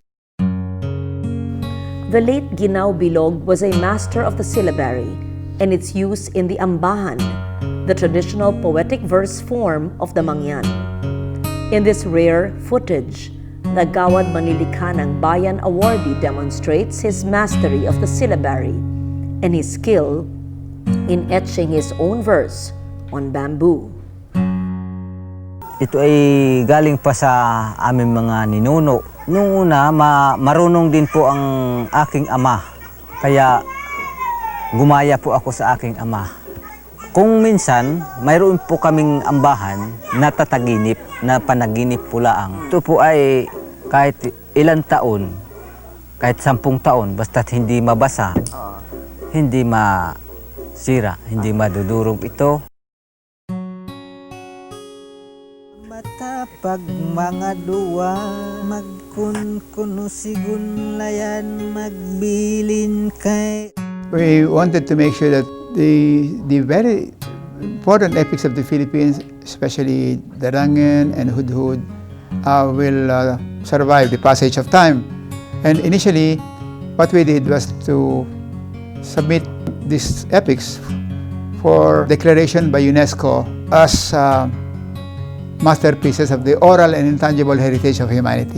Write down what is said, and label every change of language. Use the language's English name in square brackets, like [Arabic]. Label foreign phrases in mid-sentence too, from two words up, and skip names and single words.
[English] The late Ginao Bilog was a master of the syllabary and its use in the ambahan, the traditional poetic verse form of the Mangyan. In this rare footage, the Gawad Manilikanang Bayan awardee demonstrates his mastery of the syllabary and his skill in etching his own verse on bamboo. [Filipino] Ito ay galing pa sa aming mga ninuno. Noong una, marunong din po ang aking ama. Kaya gumaya po ako sa aking ama. Kung minsan, mayroon po kaming ambahan na tataginip, na panaginip po laang. Ito po ay kahit ilang taon, kahit 10 taon, basta't hindi mabasa, hindi masira, hindi madudurog ito. [Hanunoo] Matapag mga duwa, magkunkuno sigun layan, magbilin kay. [English] We wanted to make sure that the very important epics of the Philippines, especially Darangen and Hudhud, will survive the passage of time. And initially, what we did was to submit these epics for declaration by UNESCO as masterpieces of the oral and intangible heritage of humanity.